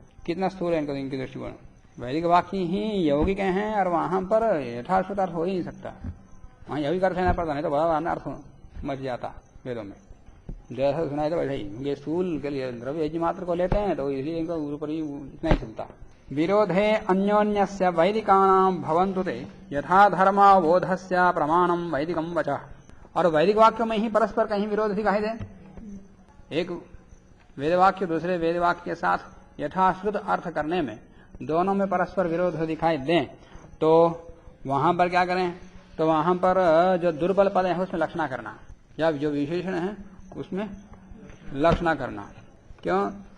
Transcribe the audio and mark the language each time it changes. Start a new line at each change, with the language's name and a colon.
Hindi: कितना स्थूल है इनके दृष्टिकोण। वैदिक वाक्य ही यौगिक हैं और वहां पर यथाश्रुत अर्थ हो ही नहीं सकता, वहां यौगिक अर्थ लेना पड़ता, नहीं तो बड़ा अर्थ मच जाता वेदों में। जैसा सुनाई था वैसा ही, क्योंकि स्थूल के लिए द्रव्य यज्ञ मात्र को लेते हैं तो इसलिए इनका ऊपर ही इतना ही चलता।
Sanskrit: विरोधे अन्योन्यस्य वैदिकानां भवन्तु ते यथा धर्मावोधस्य प्रमाणम वैदिकम वचः।
Hindi: और वैदिक वाक्यों में ही परस्पर कहीं विरोध दिखाई दे, एक वेद वाक्य दूसरे वेद वाक्य के साथ यथाश्रुत अर्थ करने में दोनों में परस्पर विरोध दिखाई दें, तो वहां पर क्या करें, तो वहां पर जो दुर्बल पद है उसमें लक्षणा करना, या जो विशेषण है उसमें लक्षणा करना। क्यों?